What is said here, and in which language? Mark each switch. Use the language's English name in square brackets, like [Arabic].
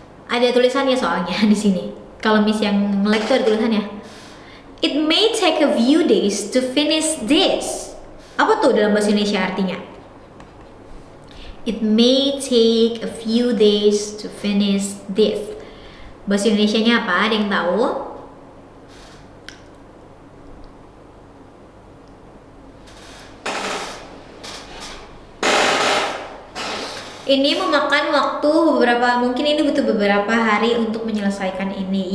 [Indonesian] Ada tulisannya soalnya di sini. Kalau Miss yang nge-lag tuh ada tulisannya. [English] It may take a few days to finish this. [Indonesian] Apa tuh dalam bahasa Indonesia artinya? [English] It may take a few days to finish this. [Indonesian] Bahasa Indonesianya apa? Ada yang tahu? Ini memakan waktu mungkin ini butuh beberapa hari untuk menyelesaikan ini.